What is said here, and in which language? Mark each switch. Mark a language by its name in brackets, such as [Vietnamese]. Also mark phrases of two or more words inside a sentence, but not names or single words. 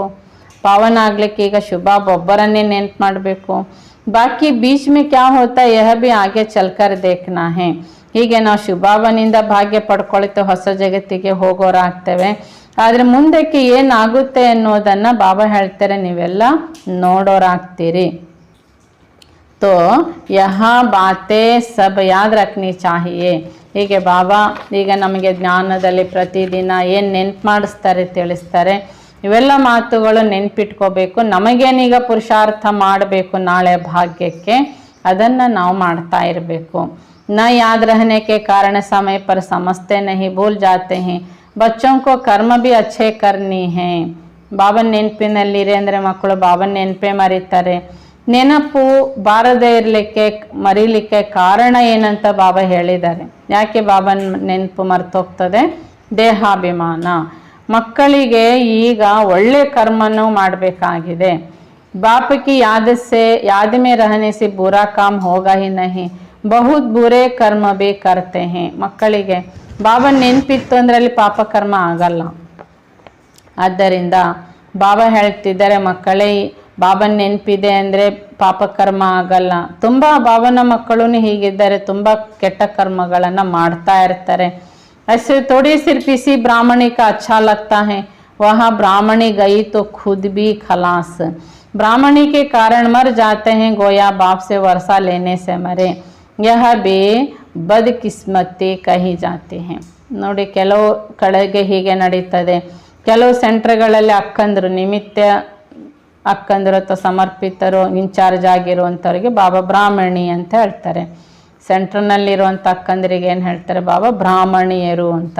[Kannada] ಪಾವನ ಆಗ್ಲಿಕ್ಕೆ ಈಗ ಶುಭಾಬ್ ಒಬ್ಬರನ್ನೇ ನೆನ್ಪು ಮಾಡಬೇಕು. [Hindi] बाकी बीच में क्या होता यह भी आगे चलकर देखना है. [Kannada] ಹೀಗೆ ನಾವು ಶುಭಾಬನಿಂದ ಭಾಗ್ಯ ಪಡ್ಕೊಳ್ತೇವೆ, ಹೊಸ ಜಗತ್ತಿಗೆ ಹೋಗೋರಾಗ್ತೇವೆ. ಆದರೆ ಮುಂದಕ್ಕೆ ಏನಾಗುತ್ತೆ ಅನ್ನೋದನ್ನು ಬಾಬಾ ಹೇಳ್ತಾರೆ, ನೀವೆಲ್ಲ ನೋಡೋರಾಗ್ತೀರಿ. [Hindi] तो यहाँ बातें सब याद रखनी चाहिए. [Kannada] ಹೀಗೆ ಬಾಬಾ ಈಗ ನಮಗೆ ಜ್ಞಾನದಲ್ಲಿ ಪ್ರತಿದಿನ ಏನು ನೆನ್ಪು ಮಾಡಿಸ್ತಾರೆ, ತಿಳಿಸ್ತಾರೆ, ಇವೆಲ್ಲ ಮಾತುಗಳು ನೆನ್ಪಿಟ್ಕೋಬೇಕು. ನಮಗೇನೀಗ ಪುರುಷಾರ್ಥ ಮಾಡಬೇಕು ನಾಳೆ ಭಾಗ್ಯಕ್ಕೆ, ಅದನ್ನು ನಾವು ಮಾಡ್ತಾ ಇರಬೇಕು. [Hindi] ನ याद रहने के कारण समय पर समझते नहीं, भूल जाते हैं. बच्चों को कर्म भी अच्छे करनी है. [Kannada] ಬಾಬನ ನೆನಪಿನಲ್ಲಿರಿ ಅಂದರೆ ಮಕ್ಕಳು ಬಾಬನ ನೆನಪೇ ಮರೀತಾರೆ. ನೆನಪು ಬಾರದೇ ಇರಲಿಕ್ಕೆ, ಮರೀಲಿಕ್ಕೆ ಕಾರಣ ಏನಂತ ಬಾಬಾ ಹೇಳಿದ್ದಾರೆ. ಯಾಕೆ ಬಾಬನ ನೆನಪು ಮರ್ತೋಗ್ತದೆ? ದೇಹಾಭಿಮಾನ. ಮಕ್ಕಳಿಗೆ ಈಗ ಒಳ್ಳೆ ಕರ್ಮನೂ ಮಾಡಬೇಕಾಗಿದೆ. [Hindi] बाप की याद में रहने से बुरा काम होगा ही नहीं, बहुत बुरे कर्म भी करते हैं. [Kannada] ಮಕ್ಕಳಿಗೆ ಬಾಬಾ ನೆನಪಿತ್ತು ಅಂದ್ರೆ ಅಲ್ಲಿ ಪಾಪ ಕರ್ಮ ಆಗಲ್ಲ. ಆದ್ದರಿಂದ ಬಾಬಾ ಹೇಳ್ತಿದ್ದಾರೆ, ಮಕ್ಕಳೇ ಬಾಬನ ನೆನಪಿದೆ ಅಂದರೆ ಪಾಪ ಕರ್ಮ ಆಗಲ್ಲ. ತುಂಬ ಬಾಬನ ಮಕ್ಕಳು ಹೀಗಿದ್ದಾರೆ, ತುಂಬ ಕೆಟ್ಟ ಕರ್ಮಗಳನ್ನು ಮಾಡ್ತಾ ಇರ್ತಾರೆ. [Hindi] ऐसे थोड़ी सिर्फ इसी ब्राह्मणी का अच्छा लगता है, वहाँ ब्राह्मणी गई तो खुद भी खलास. ब्राह्मणी के कारण मर जाते हैं, गोया बाप से वर्षा लेने से मरे. यह भी बदकिस्मती कही जाती है. [Kannada] ನೋಡಿ, ಕೆಲವು ಕಡೆಗೆ ಹೀಗೆ ನಡೀತದೆ. ಕೆಲವು ಸೆಂಟರ್ಗಳಲ್ಲಿ ಅಕ್ಕಂದರು, ನಿಮಿತ್ತ ಅಕ್ಕಂದರು ಅಥವಾ ಸಮರ್ಪಿತರು, ಇನ್ಚಾರ್ಜ್ ಆಗಿರುವಂಥವ್ರಿಗೆ ಬಾಬಾ ಬ್ರಾಹ್ಮಣಿ ಅಂತ ಹೇಳ್ತಾರೆ. ಸೆಂಟ್ರ್ನಲ್ಲಿರುವಂಥ ಅಕ್ಕಂದರಿಗೆ ಏನು ಹೇಳ್ತಾರೆ? ಬಾಬಾ ಬ್ರಾಹ್ಮಣಿಯರು ಅಂತ.